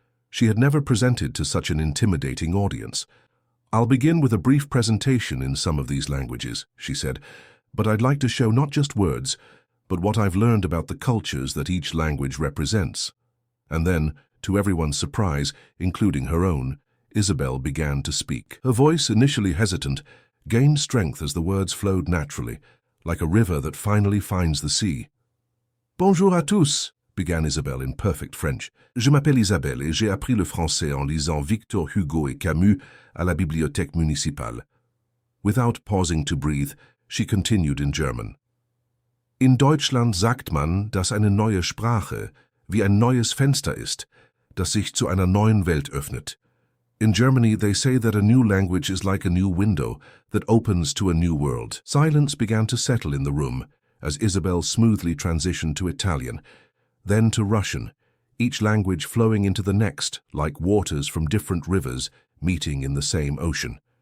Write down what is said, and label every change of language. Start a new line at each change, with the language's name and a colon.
English: She had never presented to such an intimidating audience. I'll begin with a brief presentation in some of these languages, she said, but I'd like to show not just words, but what I've learned about the cultures that each language represents. And then, to everyone's surprise, including her own, Isabel began to speak. Her voice, initially hesitant, gained strength as the words flowed naturally, like a river that finally finds the sea.
French: Bonjour à tous,
English: began Isabelle in perfect French.
French: Je m'appelle Isabelle et j'ai appris le français en lisant Victor Hugo et Camus à la bibliothèque municipale.
English: Without pausing to breathe, she continued in German.
German: In Deutschland sagt man, dass eine neue Sprache wie ein neues Fenster ist, das sich zu einer neuen Welt öffnet.
English: In Germany, they say that a new language is like a new window that opens to a new world. Silence began to settle in the room as Isabel smoothly transitioned to Italian, then to Russian, each language flowing into the next like waters from different rivers meeting in the same ocean.